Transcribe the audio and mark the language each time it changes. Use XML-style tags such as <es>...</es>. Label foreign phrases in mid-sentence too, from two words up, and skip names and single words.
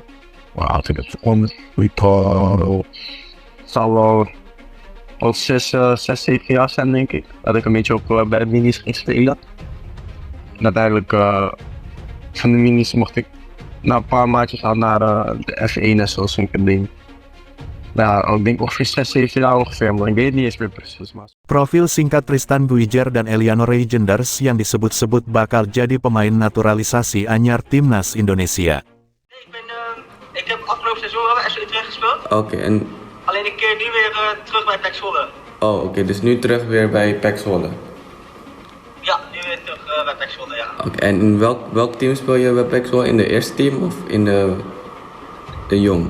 <nl>Wauw, toen ik begon, ik zal wel al 7 jaar zijn, denk ik. Dat ik een beetje op bij de minis ging spelen. En uiteindelijk van de minis mocht ik na een paar maandjes gaan naar de F1 en zo, zo'n ding. Ja, ik denk ongeveer 6, 7 jaar ongeveer, maar ik weet niet eens meer precies. Maar...</nl> <id>Profil singkat Tristan Buijer dan Eliano Reijenders yang disebut-sebut bakal jadi pemain naturalisasi anyar timnas Indonesia.</id> <nl>Ik heb afgelopen seizoen wel bij FC Utrecht gespeeld. Oké, en... Alleen ik keer nu weer terug bij PEC Zwolle. Oh, oké, dus nu terug weer bij PEC Zwolle. Ja, nu weer terug bij PEC Zwolle, ja. Oké, en in welk team speel je bij PEC Zwolle? In de eerste team of in de jong?</nl>